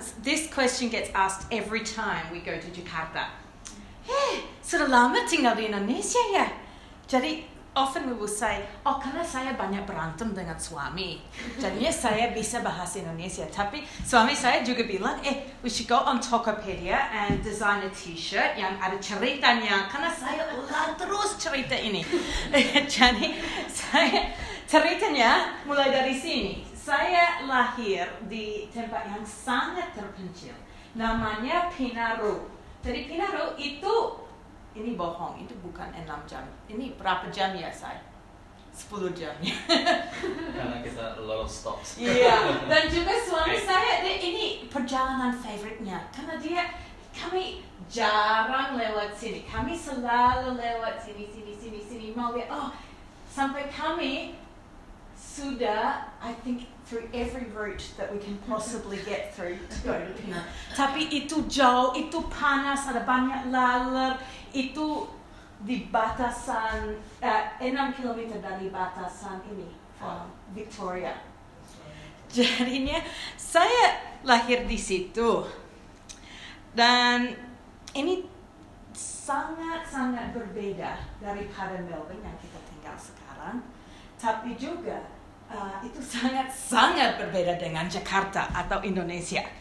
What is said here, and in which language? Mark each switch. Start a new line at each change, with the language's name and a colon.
English: This question gets asked every time we go to Jakarta.
Indonesian: Sudah lama tinggal di Indonesia ya? Jadi
English: often we will say,
Indonesian: karena saya banyak berantem dengan suami, jadinya saya bisa bahasa Indonesia. Tapi suami saya juga bilang,
English: we should go on Tokopedia and design a t-shirt
Indonesian: yang ada ceritanya, karena saya ulang terus cerita ini. Jadi ceritanya mulai dari sini. Saya lahir di tempat yang sangat terpencil, namanya Pinaru. Jadi Pinaru itu, ini bohong, itu bukan 6 jam. Ini berapa jam ya saya? 10 jam ya. Karena kita
English: a lot of stops.
Indonesian: Iya, dan juga suami saya, ini perjalanan favoritnya. Karena kami jarang lewat sini. Kami selalu lewat sini. Mau lihat, sampai kami sudah,
English: I think, through every route that we can possibly get through to go to Pinar.
Indonesian: Tapi itu jauh, itu panas, ada banyak laler, itu di batasan 6 km dari batasan ini, Victoria. Jadinya saya lahir di situ dan ini sangat-sangat berbeda daripada Melbourne yang kita tinggal sekarang, tapi juga itu sangat berbeda dengan Jakarta atau Indonesia.